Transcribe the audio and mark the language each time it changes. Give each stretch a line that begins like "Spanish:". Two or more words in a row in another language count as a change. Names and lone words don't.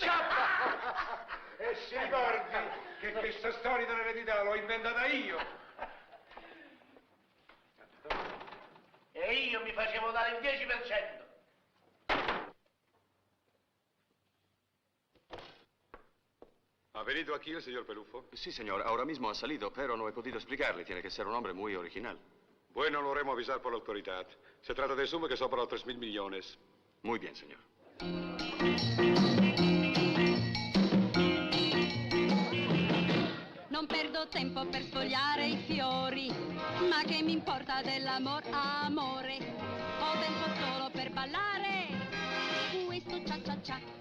Italian: E si ricordi che questa storia dell'eredità l'ho inventata io. E io mi facevo dare il 10%.
Spanish: ¿Ha venido aquí el señor Pelufo? Sí, señor. Ahora mismo ha salido, pero no he podido explicarle. Tiene que ser un hombre muy original. Bueno, lo haremos avisar por la autoridad. Se trata de sumas que sobran los 3.000 millones. Muy bien, señor.
Italian: Non perdo tempo per sfogliare i fiori, ma che mi importa dell'amor, amore. Ho tempo solo per ballare, questo cia cia cia.